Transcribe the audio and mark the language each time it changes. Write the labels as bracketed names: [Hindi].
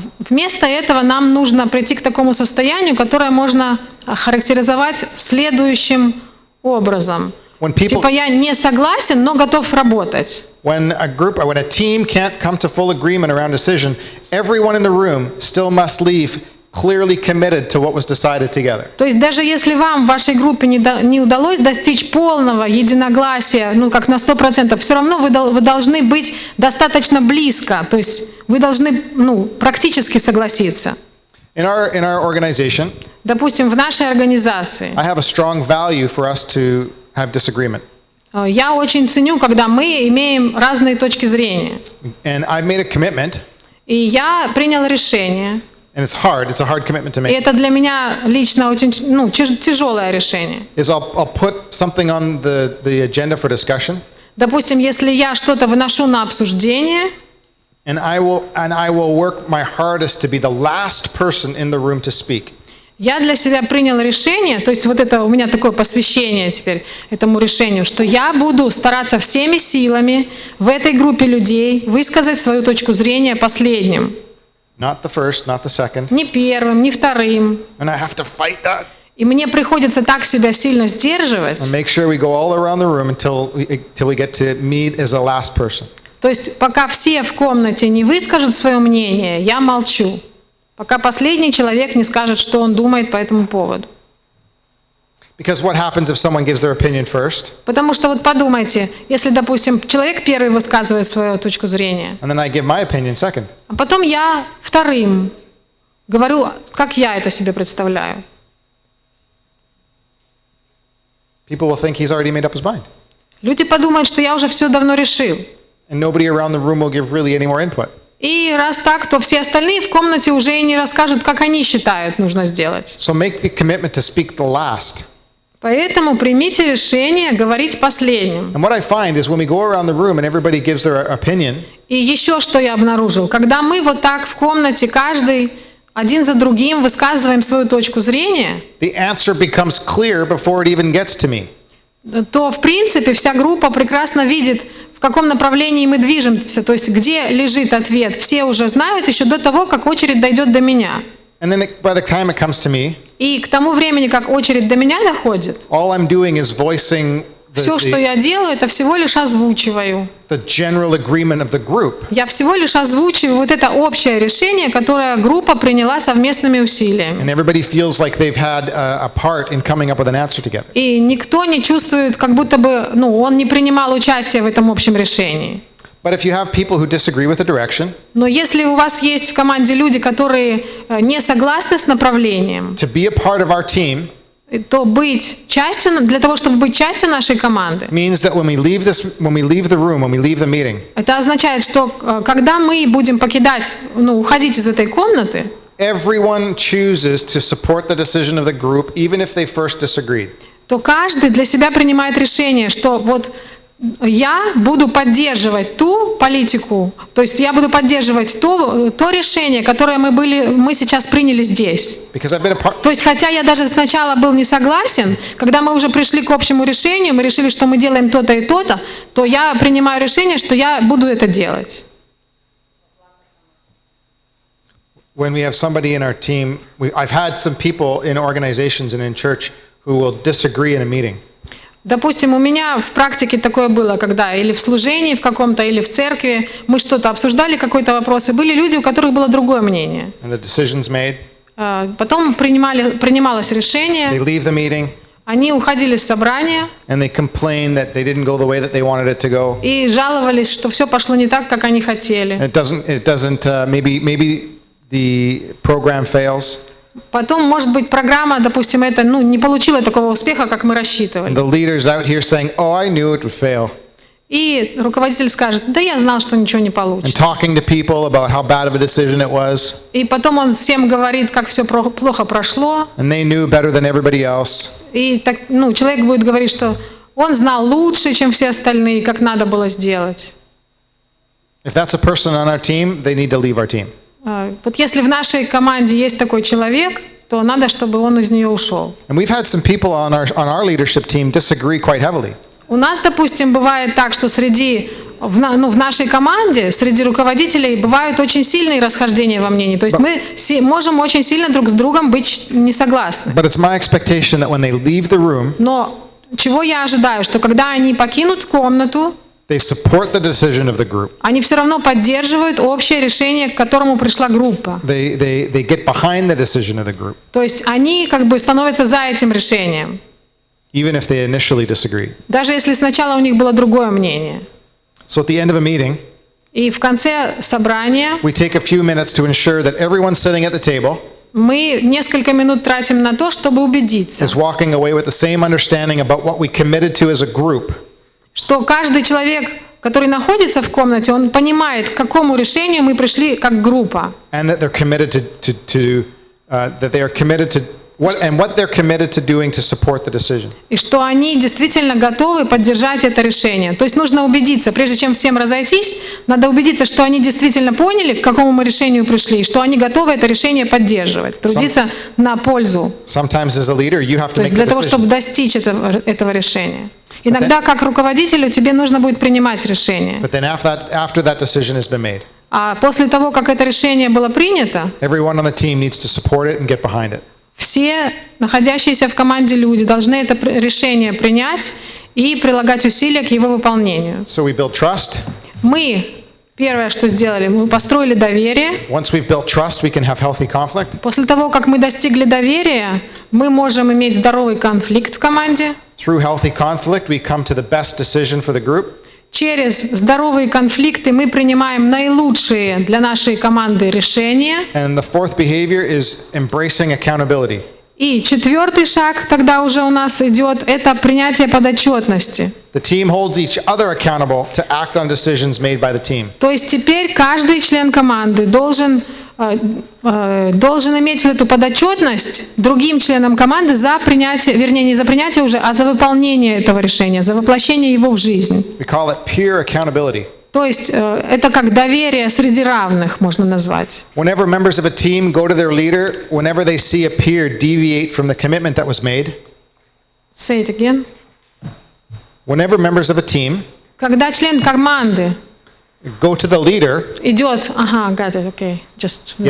[Russian] Вместо этого нам нужно прийти к такому состоянию, которое можно охарактеризовать следующим образом. Типа я не согласен, но готов работать. [English] When a team can't come to full agreement around a decision, everyone in the room still must leave clearly committed to what was decided together. [Russian] То есть даже если вам в вашей группе не удалось достичь полного единогласия, как на 100%, все равно вы должны быть достаточно близко, то есть вы должны практически согласиться. [English] In our organization, [Russian] Допустим, в нашей организации [English] I have a strong value for us to have disagreement. [Russian] Я очень ценю, когда мы имеем разные точки зрения. [English] And I've made a commitment, [Russian] И я принял решение. [English] and it's a hard commitment to [Russian] И [English] make, [Russian] это для меня лично очень тяжелое решение. [English] is I'll put something on the agenda for discussion, [Russian] Допустим, если я что-то выношу на обсуждение, [English] and I will work my hardest to be the last person in the room to speak. [Russian] я для себя принял решение, то есть вот это у меня такое посвящение теперь этому решению, что я буду стараться всеми силами в этой группе людей высказать свою точку зрения последним. [English] Not the first, not the second. [Russian] Не первым, не вторым. [English] And I have to fight that [Russian] И мне приходится так себя сильно сдерживать. [English] and make sure we go all around the room until we get to me as the last person. [Russian] То есть пока все в комнате не выскажут свое мнение, я молчу. Пока последний человек не скажет, что он думает по этому поводу. [English] Because what happens if someone gives their opinion first, [Russian] Потому что вот подумайте, если, допустим, человек первый высказывает свою точку зрения, [English] and then I give my opinion second? [Russian] а потом я вторым говорю, как я это себе представляю. [English] People will think he's already made up his mind. [Russian] Люди подумают, что я уже все давно решил. [English] And nobody around the room will give really any more input. [Russian] И раз так, то все остальные в комнате уже и не расскажут, как они считают нужно сделать. [English] So make the commitment to speak the last. [Russian] Поэтому примите решение говорить последним. [English] And what I find is when we go around the room and everybody gives their opinion, [Russian] И еще что я обнаружил. Когда мы вот так в комнате, каждый один за другим высказываем свою точку зрения, [English] the answer becomes clear before it even gets to me. [Russian] то в принципе вся группа прекрасно видит, в каком направлении мы движемся, то есть где лежит ответ. Все уже знают еще до того, как очередь дойдет до меня. [English] And then by the time it comes to me, [Russian] И к тому времени, как очередь до меня доходит, [English] all I'm doing is voicing [Russian] все, что я делаю, это всего лишь озвучиваю. [English] the general agreement of the group. [Russian] Я всего лишь озвучиваю вот это общее решение, которое группа приняла совместными усилиями. [English] And everybody feels like they've had a part in coming up with an answer together. [Russian] И никто не чувствует, как будто бы, он не принимал участие в этом общем решении. [English] But if you have people who disagree with the direction, [Russian] Но если у вас есть в команде люди, которые не согласны с направлением, [English] to be a part of our team [Russian] то для того, чтобы быть частью нашей команды, [English] means that when we leave the room, when we leave the meeting, [Russian] это означает, что когда мы будем уходить из этой комнаты, [English] everyone chooses to support the decision of the group, even if they first disagreed. [Russian] то каждый для себя принимает решение, что вот я буду поддерживать ту политику, то есть я буду поддерживать то решение, которое мы сейчас приняли здесь. [English] Because I've been a part, [Russian] То есть, хотя я даже сначала был не согласен, когда мы уже пришли к общему решению, мы решили, что мы делаем то-то и то-то, то я принимаю решение, что я буду это делать. [English] when we have somebody in our team, I've had some people in organizations and in church who will disagree in a meeting. [Russian] Допустим, у меня в практике такое было, когда или в служении в каком-то, или в церкви мы что-то обсуждали, какой-то вопрос, и были люди, у которых было другое мнение. [English] And the decision's made. [Russian] Потом принималось решение, [English] They leave the meeting [Russian] они уходили с собрания [English] and they complain that they didn't go the way that they wanted it to go. [Russian] и жаловались, что все пошло не так, как они хотели. [English] It doesn't. Maybe the program fails. [Russian] Потом, может быть, программа, допустим, не получила такого успеха, как мы рассчитывали. [English] The leaders out here saying, "Oh, I knew it would fail," [Russian] И руководитель скажет: да я знал, что ничего не [English] and [Russian] получится. [English] talking to people about how bad of a decision it was, [Russian] И потом он всем говорит, как все плохо прошло. [English] and they knew better than everybody else. [Russian] И человек будет говорить, что он знал лучше, чем все остальные, как надо было сделать. [English] If that's a person on our team, they need to leave our team. [Russian] Вот если в нашей команде есть такой человек, то надо, чтобы он из нее ушел. [English] And we've had some people on our leadership team disagree quite heavily. [Russian] У нас, допустим, бывает так, что в нашей команде, среди руководителей бывают очень сильные расхождения во мнении. То есть мы можем очень сильно друг с другом быть не согласны. [English] But it's my expectation that when they leave the room, [Russian] Но чего я ожидаю, что когда они покинут комнату, [English] they support the decision of the group. [Russian] они все равно поддерживают общее решение, к которому пришла группа. [English] They get behind the decision of the group, [Russian] То есть они становятся за этим решением, [English] even if they initially disagreed. [Russian] даже если сначала у них было другое мнение. [English] So at the end of a meeting, [Russian] И в конце собрания [English] we take a few minutes to ensure that everyone sitting at the table [Russian] мы несколько минут тратим на то, чтобы убедиться, [English] is walking away with the same understanding about what we committed to as a group. [Russian] что каждый человек, который находится в комнате, он понимает, к какому решению мы пришли как группа. [English] And that they're committed that they are committed to what they're committed to doing to support the decision. [Russian] И что они действительно готовы поддержать это решение. То есть нужно убедиться, прежде чем всем разойтись, надо убедиться, что они действительно поняли, к какому мы решению пришли, и что они готовы это решение поддерживать, трудиться на пользу. [English] Sometimes as a leader, you have to [Russian] То [English] make [Russian] есть [English] the [Russian] для того, [English] decision. [Russian] чтобы достичь этого решения. Иногда, как руководителю, тебе нужно будет принимать решение. [English] But then after that decision has been made, [Russian] А после того, как это решение было принято, [English] everyone on the team needs to support it and get behind it. [Russian] все находящиеся в команде люди должны это решение принять и прилагать усилия к его выполнению. [English] So we build trust. [Russian] Мы первое, что сделали, мы построили доверие. [English] Once we've built trust, we can have healthy conflict. [Russian] После того, как мы достигли доверия, мы можем иметь здоровый конфликт в команде. [English] Through healthy conflict, we come to the best decision for the group. [Russian] Через здоровые конфликты мы принимаем наилучшие для нашей команды решения. [English] And the fourth behavior is embracing accountability. [Russian] И четвертый шаг тогда уже у нас идет, это принятие подотчетности. [English] The team holds each other accountable to act on decisions made by the team. [Russian] То есть теперь каждый член команды должен иметь вот эту подотчетность другим членам команды за принятие, вернее, не за принятие уже, а за выполнение этого решения, за воплощение его в жизнь. [English] We call it peer accountability. [Russian] То есть это как доверие среди равных, можно назвать. [English] Whenever members of a team go to their leader, whenever they see a peer deviate from the commitment that was made, Say it again. whenever members of a team [Russian] Когда член команды [English] go to the leader, [Russian] идет, [English] got it, okay, just the